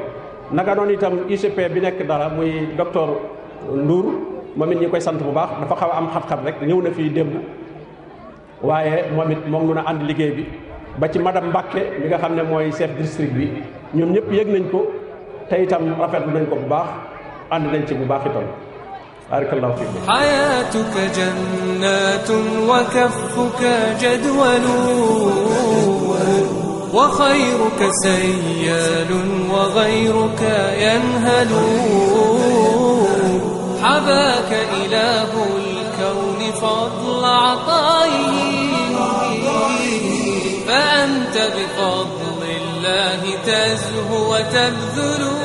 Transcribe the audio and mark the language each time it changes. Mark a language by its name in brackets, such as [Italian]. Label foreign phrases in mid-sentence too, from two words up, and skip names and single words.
[Wolof] naka noonu itam IGP bi nekk dara muy docteur Ndour moom it ñi koy sant bu baax dafa xaw a am xat-xat rek ñëw na fii démb waaye moom it moom mun a ànd liggéey bi ba ci madame Mbacke mi nga xam ne mooy [French] chef district [Wolof] bi ñoom ñëpp yëg nañ ko te itam rafetlu nañ ko bu baax ànd nañ ci bu baax itam. [Arabic] بارك الله فيك. حياتك جنات وكفك جدول وخيرك سيال وغيرك ينهل حباك إله الكون فضل عطائه فأنت بفضل الله تزهو وتبذل